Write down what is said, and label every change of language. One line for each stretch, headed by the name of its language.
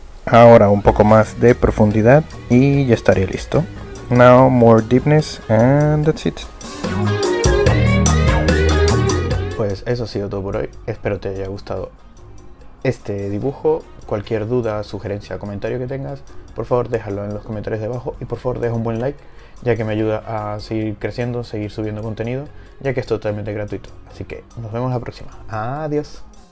Spanish: Ahora un poco más de profundidad y ya estaría listo.
English: Now more deepness and that's it.
Spanish: Pues eso ha sido todo por hoy. Espero te haya gustado este dibujo. Cualquier duda, sugerencia, comentario que tengas, por favor déjalo en los comentarios de abajo y por favor deja un buen like, ya que me ayuda a seguir creciendo, seguir subiendo contenido, ya que es totalmente gratuito. Así que nos vemos la próxima. Adiós.